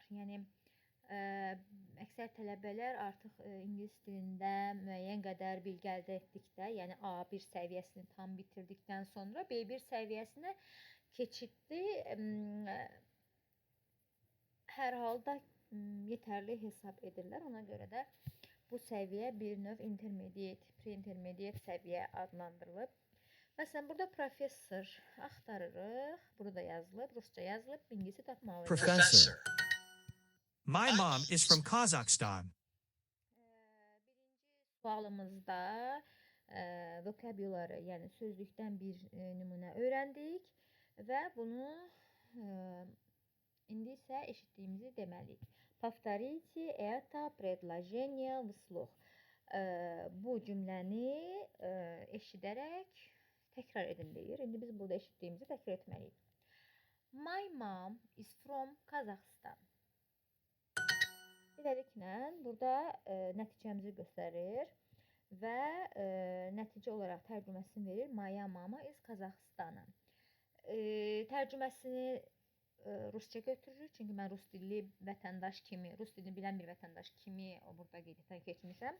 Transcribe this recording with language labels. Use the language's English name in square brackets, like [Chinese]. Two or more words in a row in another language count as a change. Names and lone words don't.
[Azerbaijani] Yəni əksər tələbələr artıq ingilis dilində müəyyən qədər bilgi əldə etdikdə, yəni A1 səviyyəsini tam bitirdikdən sonra B1 səviyyəsinə keçidli hər halda yetərli hesab edirlər. Ona görə də bu səviyyə bir növ [English] intermediate, pre-intermediate [Azerbaijani] səviyyə adlandırılıb. Məsələn, burada professor axtarırıq. Burada yazılıb, rusca yazılıb, ingiliscə tapmalıyıq. Professor. [English] My mom is from Kazakhstan. [Azerbaijani] Birinci sualımızda vocabulary, yəni sözlükdən bir nümunə öyrəndik və bunu indi isə eşitdiyimizi deməliyik. [Russian] Повторите это предложение вслух. [Azerbaijani] Bu cümləni eşidərək təkrar edin deyir. İndi biz burada eşitdiyimizi təkrar etməliyik. [English] My mom is from Kazakhstan. [Azerbaijani] Beləliklə, burada nəticəmizi göstərir və nəticə olaraq tərcüməsini verir. [Russian] Моя мама из Казахстана. Tərcüməsini rusca götürürük. [Azerbaijani] Çünki mən rus dilli vətəndaş kimi, rus dilini bilən bir vətəndaş kimi burada qeydətdən keçmişəm.